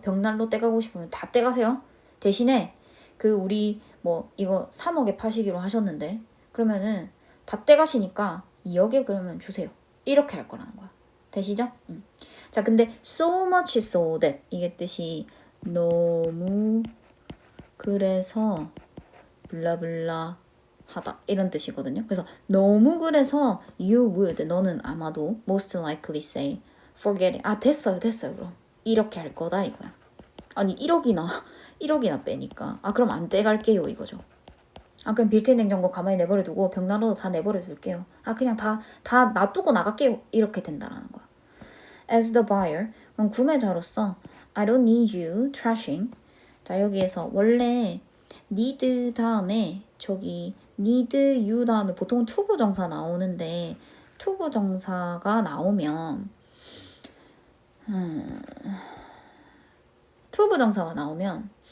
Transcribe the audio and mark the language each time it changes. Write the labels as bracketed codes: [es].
[ko] 벽난로 떼가고 싶으면 다 떼가세요. 대신에 그 우리 뭐 이거 3억에 파시기로 하셨는데 그러면은 다 떼가시니까 2억에 그러면 주세요. 이렇게 할 거라는 거야. 되시죠? 자, 근데 [en] so much so that [ko] 이게 뜻이 너무 그래서 블라블라 하다 이런 뜻이거든요. 그래서 너무 그래서 [en] you would [ko] 너는 아마도 [en] most likely say forget it. [ko] 됐어요 그럼 이렇게 할 거다 이거야. 아니 1억이나 빼니까 그럼 안 떼갈게요 이거죠. 그럼 빌트인 냉장고 가만히 내버려두고 벽난로도 다 내버려둘게요. 그냥 다 놔두고 나갈게요. 이렇게 된다라는 거야. [en] As the buyer, [ko] 그럼 구매자로서 [en] I don't need you trashing. [ko] 자, 여기에서 원래 need 다음에 저기 [en] need you [ko] 다음에 보통 투부 정사 나오는데 투부 정사가 나오면 투부 정사가 나오면